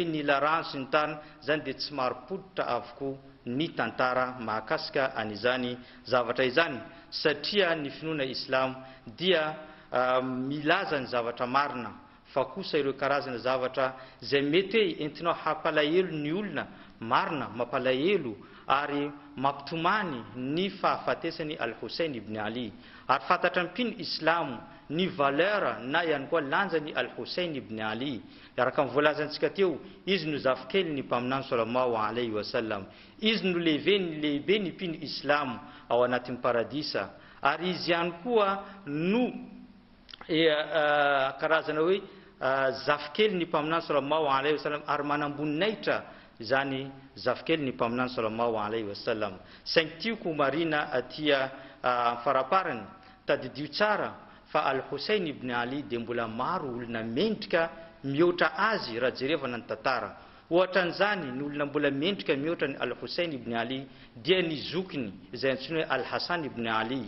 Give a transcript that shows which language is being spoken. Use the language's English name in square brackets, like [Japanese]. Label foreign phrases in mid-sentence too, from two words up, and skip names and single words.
[Malagasy] hoe nilarano sy ny tany, zany dia tsy maro poditra avokoa ny tantara mahakasika an'izany zavatra izany, satria ny finoana Islam dia milaza ny zavatra marina, fa kosa ireo karazana zavatra zay mety hoe entinao hampalahelo ny olona marina, mampalahelo ary mampitomany ny fahafatesany Al-Hussein ibn Ali. Ary fantatra mpino Islam ny valeur na ihany koa lanjany Al-Hussein ibn Ali. Araka ny voalazantsika teo, izy no zafikely ny mpaminany [Arabic] صلى الله عليه وسلم, [Malagasy] izy no lehibe ny mpino Islam ao anatin'ny paradisa, ary izy ihany koa no karazana hoe zafikely ny mpaminany [Arabic] صلى الله عليه وسلم, [Malagasy] ary manamboninahitra zany zafikely ny mpaminany [Arabic] صلى الله عليه وسلم. [Malagasy] Saingy tiako marina atia faraparany tadidio tsara fa Al-Hussein ibn Ali dia mbola maro olona mendrika mihoatra azy raha jerevana ny tantara. Ohatran'izany ny olona mbola mendrika mihoatra ny Al-Hussein ibn Ali dia ny zokiny izay antsoina hoe Al-Hassan ibn Ali.